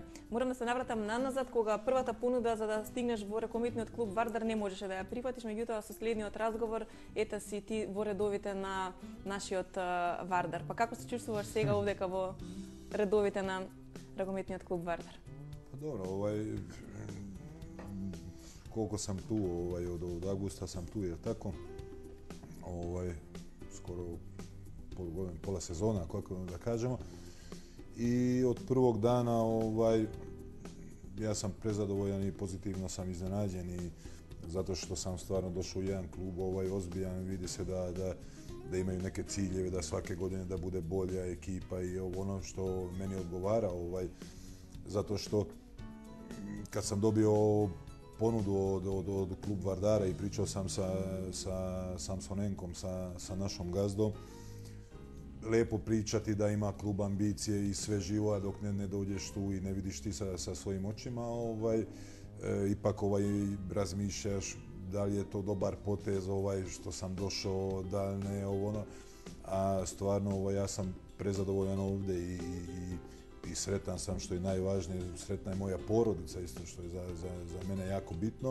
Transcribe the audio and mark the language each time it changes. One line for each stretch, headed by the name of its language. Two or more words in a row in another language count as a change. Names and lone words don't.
Macedonian: Морам да се навратам назад кога првата понуда за да стигнеш во ракометниот клуб Вардар не можеше да ја прифатиш, меѓутоа со следниот разговор ете си ти во редовите на нашиот Вардар. Па како се чувствуваш сега овдека во редовите на ракометниот клуб Вардар?
Serbian: Па добро, колку сам ту, од августа сам ту, е тако. Скоро пола сезона, како да кажемо. И од првог дана јас сам презадоволен и позитивно сам изненаđен и затоа што сам стварно дошол у еден клуб озбилjan, види се да имају неке циљеви, да сваке године да буде болја екипа и оно што мени одговара, затоа што кад сам добио понуду од клуб Вардара и причал сам sa Samsonenkom, sa našom gazdom, lepo pričati da ima klub ambicije i sve živo, a dok ne dođeš tu i ne vidiš ti sa svojim očima, ipak razmišljaš da li je to dobar potez što sam došao, da li ne, a stvarno ja sam prezadovoljan ovde i sretan sam, što je najvažnije, sretna je moja porodica isto, što je za mene jako bitno.